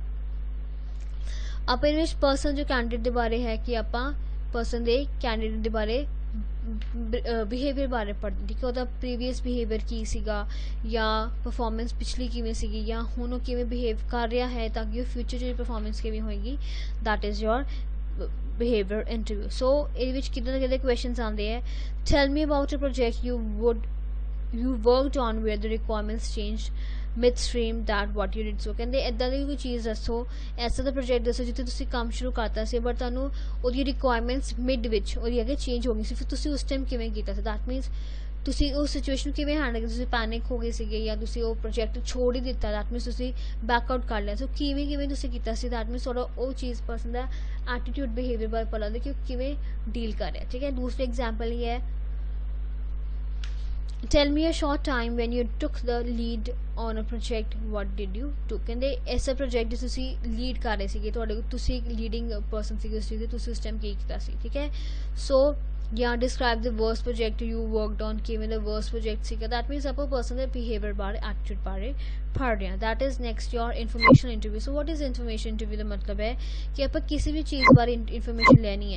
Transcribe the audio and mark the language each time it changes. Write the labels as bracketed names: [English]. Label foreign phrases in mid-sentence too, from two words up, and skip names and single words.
[Punjabi] ਆਪਾਂ ਇਹਦੇ ਵਿੱਚ ਪਰਸਨ ਜੋ ਕੈਂਡੀਡੇਟ ਦੇ ਬਾਰੇ ਹੈ ਕਿ ਆਪਾਂ ਪਰਸਨ ਦੇ ਕੈਂਡੀਡੇਟ ਦੇ ਬਾਰੇ ਬਿਹੇਵੀਅਰ ਬਾਰੇ ਪੜ੍ਹਦੇ, ਠੀਕ ਹੈ, ਉਹਦਾ [English] previous behavior [Punjabi] ਕੀ ਸੀਗਾ ਜਾਂ ਪਰਫੋਰਮੈਂਸ ਪਿਛਲੀ ਕਿਵੇਂ ਸੀਗੀ ਜਾਂ ਹੁਣ ਉਹ ਕਿਵੇਂ ਬਿਹੇਵ ਕਰ ਰਿਹਾ ਹੈ ਤਾਂ ਕਿ ਉਹ ਫਿਊਚਰ 'ਚ ਪਰਫੋਰਮੈਂਸ ਕਿਵੇਂ ਹੋਏਗੀ। [English] that is your behavior interview। [Punjabi] so ਇਹਦੇ ਵਿੱਚ ਕਿੱਦਾਂ ਦੇ ਕਿਹੜੇ ਕੁਐਸਚਨਸ ਆਉਂਦੇ ਹੈ? [English] tell me about a project you worked on where the requirements changed midstream, that what you did। [Punjabi] so ਕਹਿੰਦੇ ਇੱਦਾਂ ਦੀ ਕੋਈ ਚੀਜ਼ ਦੱਸੋ, ਐਸਾ ਦਾ ਪ੍ਰੋਜੈਕਟ ਦੱਸੋ ਜਿੱਥੇ ਤੁਸੀਂ ਕੰਮ ਸ਼ੁਰੂ ਕਰਤਾ ਸੀ ਬਟ ਤੁਹਾਨੂੰ ਉਹਦੀ ਰਿਕੁਆਇਰਮੈਂਟਸ ਮਿਡ ਵਿੱਚ ਉਹਦੀ ਅੱਗੇ ਚੇਂਜ ਹੋ ਗਈ ਸੀ, ਫਿਰ ਤੁਸੀਂ ਉਸ ਟਾਈਮ ਕਿਵੇਂ ਕੀਤਾ ਸੀ। [English] that means [Punjabi] ਤੁਸੀਂ ਉਸ ਸਿਚੁਏਸ਼ਨ ਨੂੰ ਕਿਵੇਂ ਹੈਂਡਲ ਕੀਤਾ, ਤੁਸੀਂ ਪੈਨਿਕ ਹੋ ਗਏ ਸੀਗੇ ਜਾਂ ਤੁਸੀਂ ਉਹ ਪ੍ਰੋਜੈਕਟ ਛੋੜ ਹੀ ਦਿੱਤਾ, [English] that means [Punjabi] ਤੁਸੀਂ ਬੈਕਆਊਟ ਕਰ ਲਿਆ। ਸੋ ਕਿਵੇਂ ਤੁਸੀਂ ਕੀਤਾ ਸੀ, [English] that means [Punjabi] ਥੋੜਾ ਉਹ ਚੀਜ਼ ਪਰਸਨ ਦਾ [English] attitude behavior [Punjabi] ਬਾਰੇ ਪਤਾ ਲੱਗਦਾ ਕਿ ਉਹ ਕਿਵੇਂ ਡੀਲ ਕਰ ਰਿਹਾ। ਠੀਕ ਹੈ, ਦੂਸਰਾ ਐਗਜ਼ਾਮਪਲ ਇਹ ਹੈ, [English] tell me a short time when you took the lead on a project, what did you do। [Punjabi] ਕਹਿੰਦੇ ਐਸਾ ਪ੍ਰੋਜੈਕਟ ਤੁਸੀਂ ਲੀਡ ਕਰ ਰਹੇ ਸੀਗੇ, ਤੁਹਾਡੇ ਤੁਸੀਂ ਇੱਕ [English] leading person [Punjabi] ਸੀਗੇ ਉਸ ਚੀਜ਼ ਦੇ, ਤੁਸੀਂ ਉਸ ਟਾਈਮ ਕੀ ਕੀਤਾ ਸੀ। ਠੀਕ ਹੈ, [English] ਸੋ ਜਾਂ describe the worst project you worked on, [Punjabi] ਕਿਵੇਂ ਦਾ [English] worst project ਸੀਗਾ। that means [Punjabi] ਆਪਾਂ ਪਰਸਨ ਦੇ ਬਿਹੇਵੀਅਰ ਬਾਰੇ, ਐਟੀਟਿਊਡ ਬਾਰੇ ਪੜ੍ਹ ਰਹੇ ਹਾਂ। [English] that is next your information interview. so what is information interview [Punjabi] ਦਾ ਮਤਲਬ ਹੈ ਕਿ ਆਪਾਂ ਕਿਸੇ ਵੀ ਚੀਜ਼ ਬਾਰੇ ਇਨਫੋਰਮੇਸ਼ਨ ਲੈਣੀ ਹੈ।